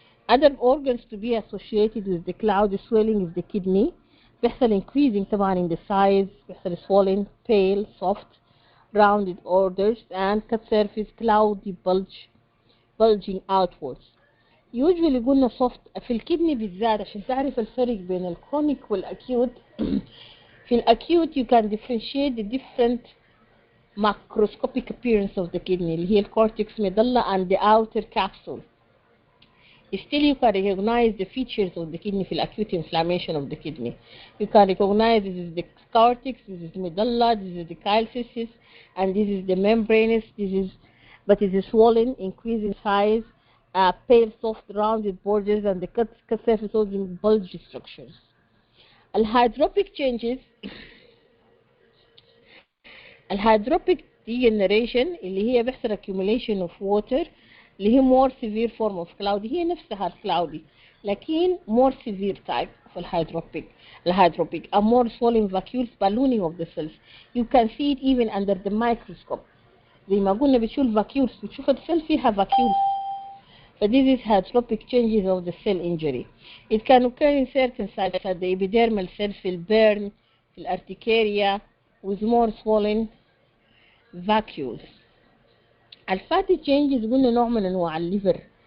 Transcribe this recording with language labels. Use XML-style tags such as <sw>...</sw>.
<en>Other organs to be associated with the cloud swelling is the kidney.</en> <ar>بيحصل</ar> <en>increasing طبعا in the size، بيحصل swollen, pale, soft, rounded borders, and cut surface cloudy, bulging outwards.</en> <ar>usually قلنا soft في الكدني بالذات عشان تعرف الفرق بين الكرونيك والأكيوت. في الأكيوت</ar> <en>you can differentiate the different macroscopic appearance of the kidney</en> <ar>اللي هي</ar> <en>الcortex medulla and the outer capsule. Still you can recognize the features of the kidney في acute inflammation of the kidney. You can recognize this is the cortex, this is medulla, this is the calcium, and this is the membranous, but it is swollen, increase in size, pale, soft, rounded borders, and the cut surface in bulgy structures. الهيدروبيك changes الهيدروبيك degeneration اللي هي بيحصل accumulation of water اللي هي more severe form of cloudy،</en> <ar>هي نفسها الكلاودي لكن</ar> <en>more severe type of الهيدروبيك a more swollen vacuoles ballooning of the cells. You can see it even under the microscope.</en> <ar>زي ما قلنا بتشوف vacuoles، بتشوف السيل فيها vacuoles.</ar> <en>But this is hydropic changes of the cell injury. It can occur in certain sites at the epidermal cell</en> <ar>في البيرن في الارتكاريا</ar> <en>with more swollen vacuoles.</en> <ar>الفاتي changes قلنا نوع من انواع الليفر.</ar>